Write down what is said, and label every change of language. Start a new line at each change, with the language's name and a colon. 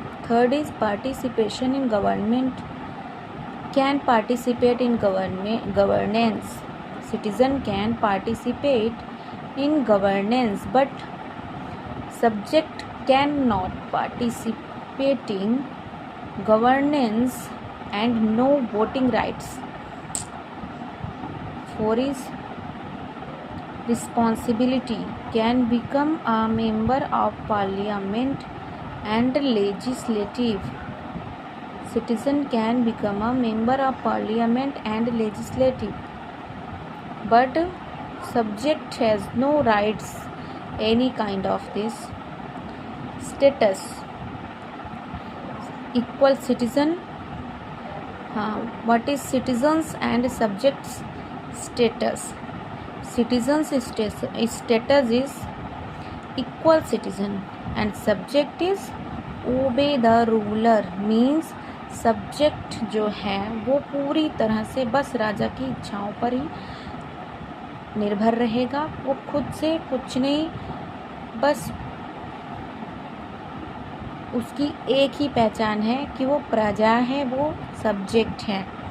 English: Third is participation in government. Can participate in governance. Citizen can participate in governance, but subject cannot participate in governance and no voting rights. 4 is responsibility. Can become a member of parliament and legislative. Citizen can become a member of parliament and legislative, but subject has no rights any kind of this. Status, equal citizen. What is citizens and subjects status? Citizens status is equal citizen and subject is obey the ruler।
Hindi: means subject जो है वो पूरी तरह से बस राजा की इच्छाओं पर ही निर्भर रहेगा, वो खुद से कुछ नहीं, बस उसकी एक ही पहचान है कि वो प्रजा है, वो सब्जेक्ट है।